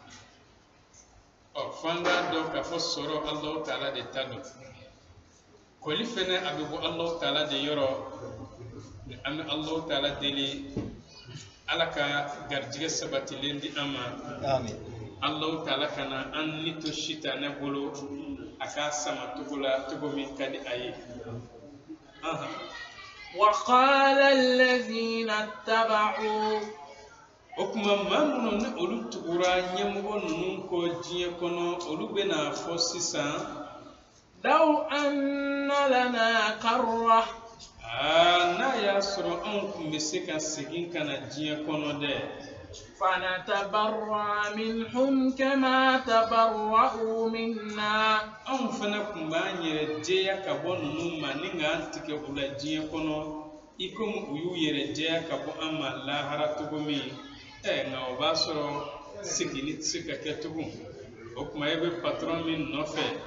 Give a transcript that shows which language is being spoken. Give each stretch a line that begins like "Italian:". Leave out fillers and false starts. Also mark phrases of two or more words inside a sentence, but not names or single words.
Bambara: f'an k'a dɔn k'a fɔ sɔrɔ Alahu Taala de ta don kɔli fɛnɛ a bɛ bɔ Alahu Taala de yɔrɔ an bɛ Alahu Taala deli ala ka garijɛgɛ sabatilen di an ma Alahu Taala kana an ni to sitanɛ bolo a k'a sama cogo la cogo min ka di a ye
Arabic: وقال الذين اتبعوا
Bambara: o kuma maa minnu ni olu tugura ɲɛmɔgɔ ninnu kɔ diɲɛ kɔnɔ olu bɛna fɔ sisan
Arabic: لو أن لنا كرة
Bambara: n'a y'a sɔrɔ anw tun bɛ se ka segin ka na diɲɛ kɔnɔ dɛ
Arabic: فنتبرأ منهم كما تبرأوا منا
Bambara: anw fana tun b'an yɛrɛ jɛya ka bɔ ninnu ma ni k'an tigɛ u la diɲɛ kɔnɔ i komi u y'u yɛrɛ jɛya ka bɔ an ma lahara cogo min nka o b'a sɔrɔ seginni tɛ se ka kɛ tugun o kuma e bɛ patron min nɔfɛ